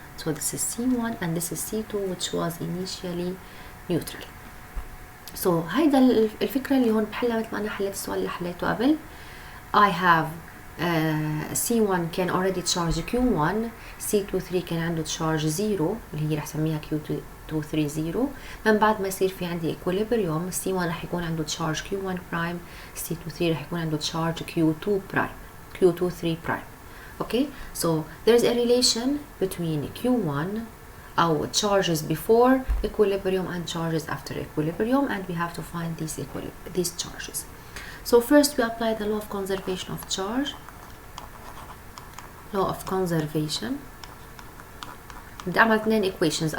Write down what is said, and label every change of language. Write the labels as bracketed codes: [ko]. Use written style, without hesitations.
[en] so this is C1 and this is C2 which was initially neutral. [ar] so هيدا الفكرة اللي هون بحلها مثل ما أنا حليت السؤال اللي حليته قبل. [en] I have C1 كان already charge Q1. [ar] C23 كان عنده charge 0 اللي هي رح سميها Q230. من بعد ما يصير في عندي equilibrium C1 رح يكون عنده charge Q1 prime. C23 رح يكون عنده charge Q2 prime Q23 prime. [en] okay, so there's a relation between Q1 our charges before equilibrium and charges after equilibrium, and we have to find these charges. so first we apply the law of conservation of charge. law of conservation [ar] بدي اعمل اثنين [en] equations.